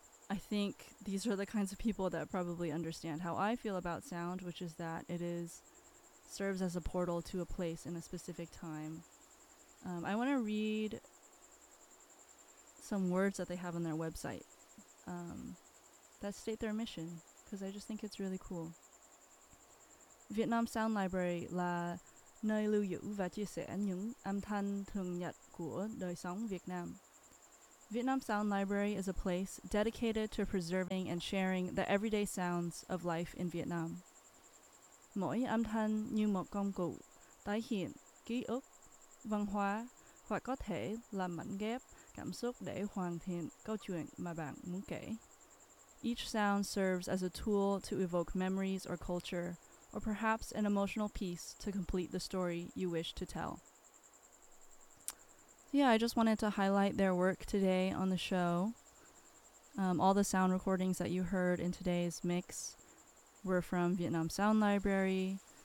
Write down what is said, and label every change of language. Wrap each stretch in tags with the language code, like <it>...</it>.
<en>I think these are the kinds of people that probably understand how I feel about sound, which is that it serves as a portal to a place in a specific time. I want to read some words that they have on their website that state their mission, because I just think it's really cool.</en> <vi>Vietnam Sound Library là nơi lưu giữ và chia sẻ những âm thanh thường nhật của đời sống Việt Nam.</vi> <en>Vietnam Sound Library is a place dedicated to preserving and sharing the everyday sounds of life in Vietnam.</en> <vi>Mỗi âm thanh như một công cụ tái hiện ký ức, văn hóa hoặc có thể là mảnh ghép cảm xúc để hoàn thiện câu chuyện mà bạn muốn kể.</vi> <en>Each sound serves as a tool to evoke memories or culture, or perhaps an emotional piece to complete the story you wish to tell. Yeah, I just wanted to highlight their work today on the show. All the sound recordings that you heard in today's mix were from Vietnam Sound Library.</en>